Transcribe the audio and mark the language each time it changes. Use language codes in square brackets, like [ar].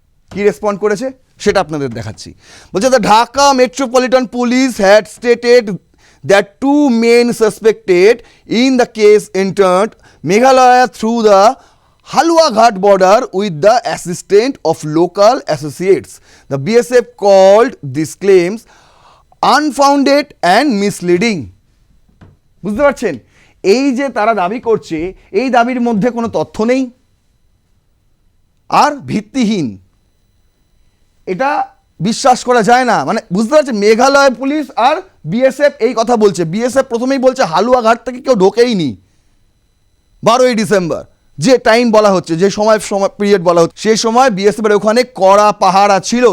[bn] কি রেসপন্ড করেছে সেটা আপনাদের দেখাচ্ছি। বলছে [en] The Dhaka metropolitan police had stated that two men suspected in the case entered Meghalaya through the Haluaghat border with the assistance of local associates. The BSF called these claims unfounded and misleading. [bn] বুঝতে পারছেন? এই যে তারা দাবি করছে, এই দাবির মধ্যে কোনো তথ্য নেই আর ভিত্তিহীন, এটা বিশ্বাস করা যায় না। মানে বুঝতে পারছেন, মেঘালয় পুলিশ আর বিএসএফ এই কথা বলছে। বিএসএফ প্রথমেই বলছে হালুয়াঘাট থেকে কেউ ঢোকেইনি 12ই ডিসেম্বর, যে টাইম বলা হচ্ছে, যে সময় পিরিয়ড বলা হচ্ছে, সেই সময় বিএসএফের ওখানে কড়া পাহারা ছিল।